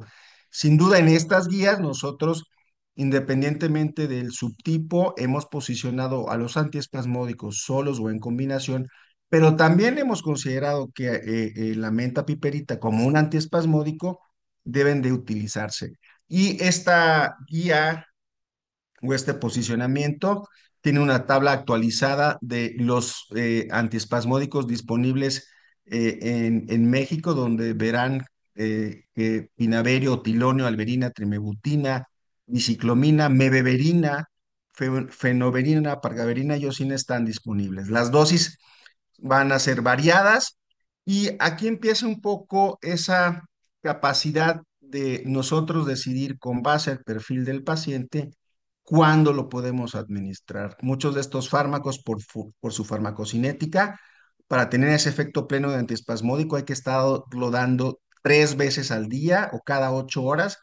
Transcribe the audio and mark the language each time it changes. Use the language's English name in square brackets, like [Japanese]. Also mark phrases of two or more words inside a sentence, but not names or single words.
[Spanish] Sin duda, en estas guías nosotros, independientemente del subtipo, hemos posicionado a los antiespasmódicos solos o en combinación, pero también hemos considerado que la menta piperita como un antiespasmódico deben de utilizarse. Y esta guía o este posicionamiento tiene una tabla actualizada de los antiespasmódicos disponibles en México, donde verán que pinaverio, tilonio, alberina, trimebutina, biciclomina, mebeverina, fenoverina, pargaverina y osina están disponibles. Las dosis van a ser variadas y aquí empieza un poco esa capacidad de nosotros decidir con base al perfil del paciente cuándo lo podemos administrar. Muchos de estos fármacos por su farmacocinética, para tener ese efecto pleno de antiespasmódico hay que estarlo dando 3 veces al día o cada 8 horas.